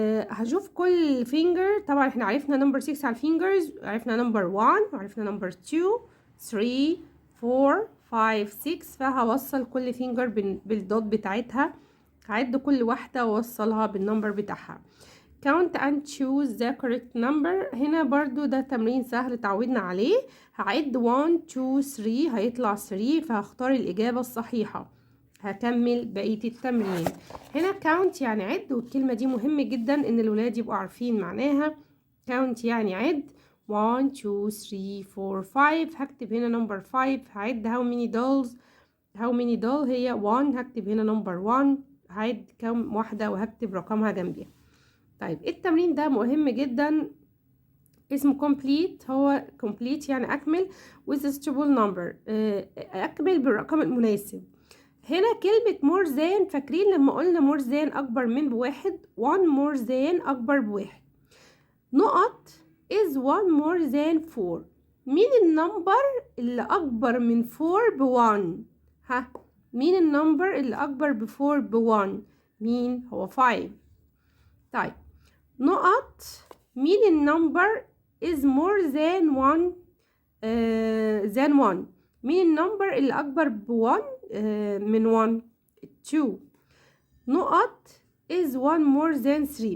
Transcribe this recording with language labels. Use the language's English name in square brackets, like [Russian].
[Arabic] هشوف كل فينجر. طبعا احنا عرفنا نمبر 6 على الفينجرز، عرفنا نمبر 1 وعرفنا نمبر 2 3 4 5 6، فهوصل كل فينجر بالدوت بتاعتها، هعد كل واحدة واوصلها بالنمبر بتاعها. [English] count and choose the correct number. [Arabic] هنا برضو ده تمرين سهل تعودنا عليه. هعد 1 2 3 هيطلع 3، فهختار الإجابة الصحيحة. هكمل بقية التمرين. هنا count يعني عد، والكلمة دي مهم جدا ان الولاد يبقوا عارفين معناها. count يعني عد 1 2 3 4 5. هكتب هنا نمبر 5. هعد [English] how many doll [Arabic] هي [English] 1. [Arabic] هكتب هنا نمبر 1. هعد كم واحدة وهكتب رقمها جنبيها. طيب التمرين ده مهم جدا، اسمه complete. هو complete يعني أكمل [English] with a suitable number، [Arabic] أكمل بالرقم المناسب. هنا كلمة [English] more than، [Arabic] فاكرين لما قلنا more than أكبر من بواحد، [English] one more than [Arabic] أكبر بواحد. نقط [English] is one more than 4. [Arabic] مين النمبر اللي أكبر من 4 ب1؟ ها، مين النمبر اللي أكبر ب4 ب1؟ مين؟ هو 5. طيب نقط مين النمبر [English] is more than 1 than 1؟ [Arabic] مين النمبر اللي أكبر ب1 من 1؟ 2. نقط [English] is 1 more than 3.